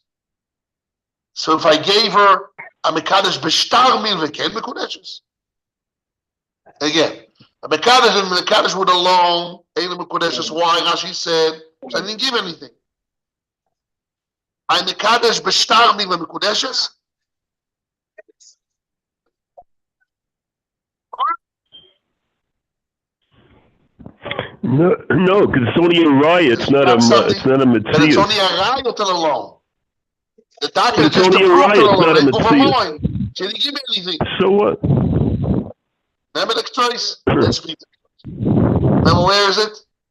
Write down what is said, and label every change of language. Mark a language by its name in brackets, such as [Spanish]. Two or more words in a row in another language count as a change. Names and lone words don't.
[English] So if I gave her a [Hebrew] Mekadesh b'shtar milva, [English] can Mekudeshes? Again, a Mekadesh and Mekadesh with a loan, in the Mekudeshes. Why? Rashi said, I didn't give anything. [Hebrew] I'm Mekadesh b'shtar milva Mekudeshes. [English] No, because it's only a raya. It's not a But it's mitzvah. only a raya to the loan. The doctor It's just only a approved the raya, it's not a loan. mitzvah. She didn't give me anything. So what? Remember the choice? Let's read it. Remember, where is it?